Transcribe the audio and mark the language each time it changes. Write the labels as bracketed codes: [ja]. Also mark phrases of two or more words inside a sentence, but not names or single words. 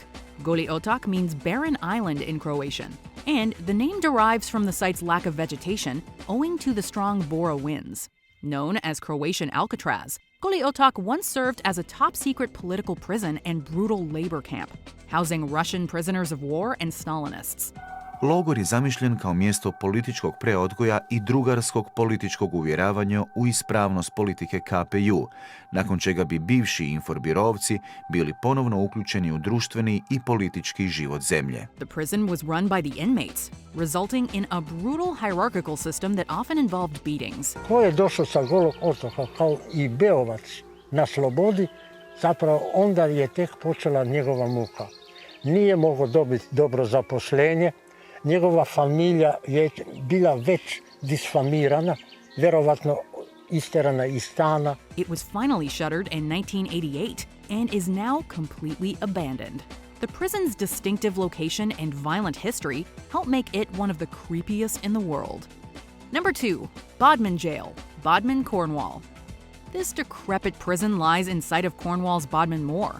[en] Goli Otok means barren island in Croatian, and the name derives from the site's lack of vegetation owing to the strong Bora winds. Known as Croatian Alcatraz, Goli Otok once served as a top-secret political prison and brutal labor camp, housing Russian prisoners of war and Stalinists. [hr] Logor je zamišljen kao mjesto političkog preodgoja i drugarskog političkog uvjeravanja u ispravnost politike KPU, nakon čega bi bivši inforbirovci bili ponovno uključeni u društveni i politički život zemlje. [en] The prison was run by the inmates, resulting in a brutal hierarchical system that often involved beatings. [bs] Ko je došao sa Golog otoka kao i beovac na slobodi, zapravo onda je tek počela njegova muka. Nije mogao dobiti dobro zaposlenje, njegova familija je bila već disfamirana, vjerovatno isterana iz stana. [en] It was finally shuttered in 1988 and is now completely abandoned. The prison's distinctive location and violent history help make it one of the creepiest in the world. Number 2. Bodman Jail, Bodmin, Cornwall. This decrepit prison lies inside of Cornwall's Bodmin Moor.